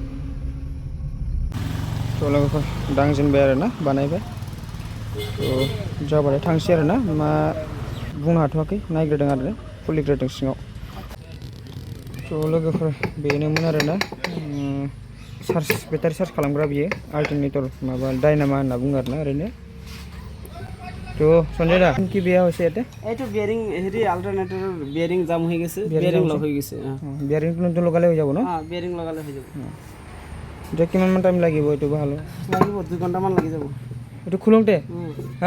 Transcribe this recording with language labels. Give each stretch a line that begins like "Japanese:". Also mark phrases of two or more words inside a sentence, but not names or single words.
Bodo: थ' लोगोफोर दांजेनबाय आरो ना बानायबाय थ' जाबाथाय थांसै आरो ना मा बुंनो हाथ'वाखै नायग्रोदों आरो खुलिग्रोदों सिङाव थ' लोगोफोर बेनोमोन आरो ना बेटारि चार्ज खालामग्रा बियो अल्टारनेटर माबा डायनामा होनना बुङो आरो ना ओरैनो
Assamese: তো সঞ্জয় দা কি বেয়া হৈছে ইয়াতে এইটো বিয়ারিং হেৰি অল্টারনেটৰ বিয়ারিং জাম হৈ গৈছে বিয়ারিং লগ হৈ গৈছে বিয়ারিংটো নতুন লগালে হৈ যাব ন বিয়ারিং লগালে হৈ যাব এতিয়া কিমান টাইম লাগিব এইটো ভাল লাগিব 2 ঘণ্টামান লাগি যাব এইটো খুলোতে হা